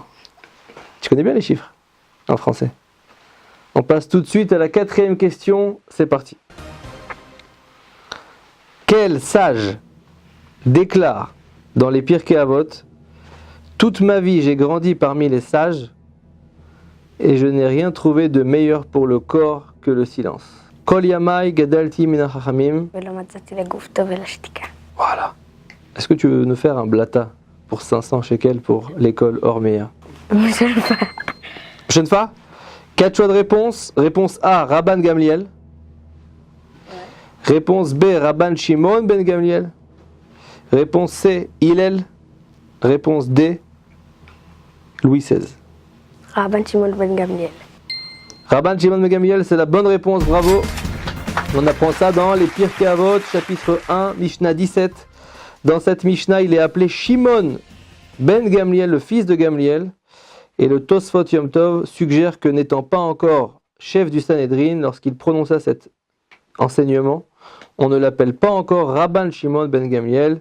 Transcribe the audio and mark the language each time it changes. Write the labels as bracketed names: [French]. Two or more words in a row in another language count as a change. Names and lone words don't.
[French] Tu connais bien les chiffres en français? On passe tout de suite à la 4e question, c'est parti. Quel sage déclare dans les Pirkei Avot: toute ma vie j'ai grandi parmi les sages, et je n'ai rien trouvé de meilleur pour le corps que le silence. [Hebrew] כל ימי גדלתי מן החכמים. ולא מצאתי לגוף טוב אלא שתיקה. [French] Voilà. Est-ce que tu veux nous faire un blata pour 500 shekels pour l'école Ormeya? Prochaine fois. 4 choix de réponse. Réponse A, Rabban Gamliel. Réponse B, Rabban Shimon ben Gamliel. Réponse C, Hillel. Réponse D, Louis XVI. [Hebrew] רבן שמעון בן גמליאל. [French] Rabban Shimon ben Gamliel, c'est la bonne réponse, bravo. On apprend ça dans les Pirkei Avot, chapitre 1, Mishnah 17. Dans cette Mishnah, il est appelé Shimon ben Gamliel, le fils de Gamliel. Et le Tosfot Yom Tov suggère que n'étant pas encore chef du Sanhedrin, lorsqu'il prononça cet enseignement, on ne l'appelle pas encore Rabban Shimon ben Gamliel.